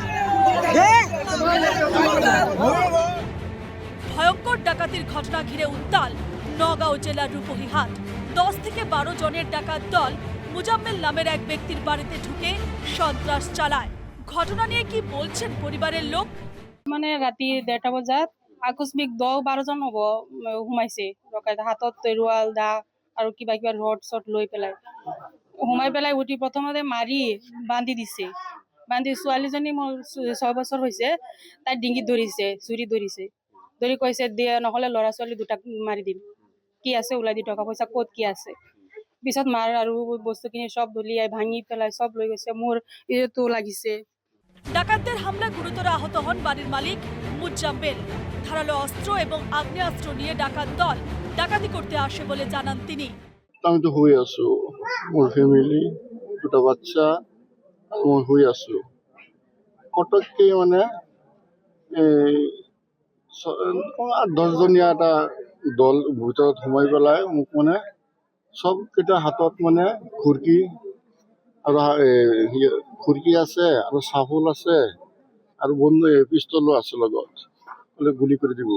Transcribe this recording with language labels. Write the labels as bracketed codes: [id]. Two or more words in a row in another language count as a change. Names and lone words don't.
[bn] ভয়ঙ্কর ডাকাতির ঘটনা ঘিরে উত্তাল নগাঁও জেলার রূপহীহাট। 10 থেকে 12 জনের ডাকাত দল মুজাম্মেল নামের এক ব্যক্তির বাড়িতে ঢুকে সন্ত্রাস চালায়। ঘটনা নিয়ে কি বলছেন পরিবারের লোক? [as] মানে রাতি 1:30 বজাত আকস্মিক 10-12 জন হব সোমাইছে হাতত তৰোৱাল দা আৰু কিবা কিবা ৰড চট লৈ পেলাই সোমাই পেলাই উঠি প্ৰথমতে মাৰি বান্ধি দিছে। বান্ধি ছোৱালীজনী মোৰ 6 বছৰ হৈছে, তাই ডিঙিত ধৰিছে, চুৰি ধৰিছে, ধৰি কৈছে দিয়ে নহ'লে ল'ৰা ছোৱালী দুটাক মাৰি দিম, কি আছে ওলাই দি, টকা পইচা ক'ত কি আছে। পিছত মাৰ আৰু বস্তুখিনি সব দলিয়াই ভাঙি পেলাই সব লৈ গৈছে। মোৰ ইটো লাগিছে। [bn] ডাকাতদের হামলা গুরুতর আহত হন বাড়ির মালিক মুজাম্মেল। ধারালো অস্ত্র এবং আগ্নেয়াস্ত্র নিয়ে ডাকাত দল ডাকাতি করতে আসে বলে জানান তিনি। [as] আমি তো হয়ে আছো, মোর ফ্যামিলি, দুটা বাচ্চা, মই হয়ে আছো। পটককে মানে 8-10 জনীয়া এটা দল ভিতৰত সোমাই পেলাই মোক মানে সবকেইটা হাতত মানে খুৰকি আৰু খুৰকি আছে আৰু চাফল আছে আৰু বন্ধু পিষ্টলো আছে লগত, বোলে গুলি কৰি দিব।